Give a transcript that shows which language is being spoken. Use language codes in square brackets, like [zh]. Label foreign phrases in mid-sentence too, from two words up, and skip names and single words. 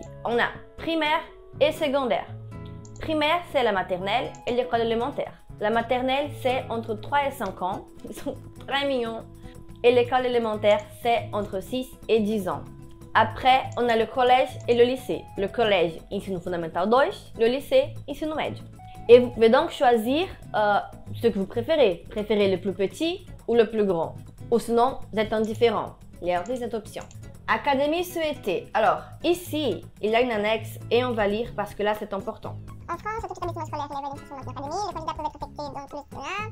[fr] On a primaire et secondaire. Primaire, c'est la maternelle et l'école élémentaire. La maternelle, c'est entre 3 et 5 ans. Ils sont très mignons. Et l'école élémentaire, c'est entre 6 et 10 ans. Après, on a le collège et le lycée. Le collège, [pt] ensino fundamental 2. [fr] Le lycée, [pt] ensino médio. [fr] Et vous pouvez donc choisir ce que vous préférez. Préférez le plus petit ou le plus grand. Ou sinon, vous êtes indifférent. Il y a aussi cette option. Académie souhaitée. Alors, ici, il y a une annexe et on va lire parce que là, c'est important. En France, tout établissement scolaire élève à l'instruction dans une académie, les candidats peuvent être affectés dans tous les disciplinaires.